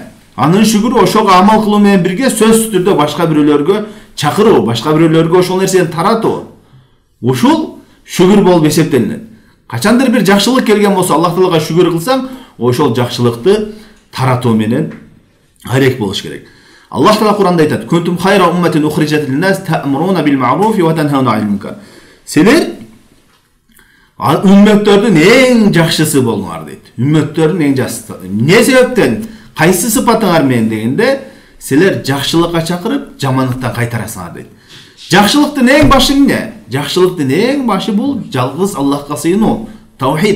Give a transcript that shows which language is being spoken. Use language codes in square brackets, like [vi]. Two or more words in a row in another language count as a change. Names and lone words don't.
[ky] Анын шүгүрү ошого амал кылуу менен бирге сөзсүз түрдө башка бирөөлөргө чакыруу, башка бирөөлөргө ошол нерсени таратуу. Ушул шүгүр болуп эсептелинет. Качандыр бир жакшылык келген болсо, Аллах Таалага шүгүр кылсаң, ошол жакшылыкты таратуу менен арек болуш керек. Аллах Таала Кур'анда айтат: [ar] "كنتم خير أمة أخرجت للناس تأمرون بالمعروف وتنهون عن المنكر." [ky] Силер үммөттөрдүн эң жакшысы болуңар дейт. Үммөттөрдүн эң жакшысы. Эмне себептен? Кайсы сыпатыңар менен дегенде, силер жакшылыкка чакырып, жамандыктан кайтарасыңар дейт. Жакшылыктын эң башы эмне? Жакшылыктын эң башы бул жалгыз Аллахка сыйынуу, тавхид.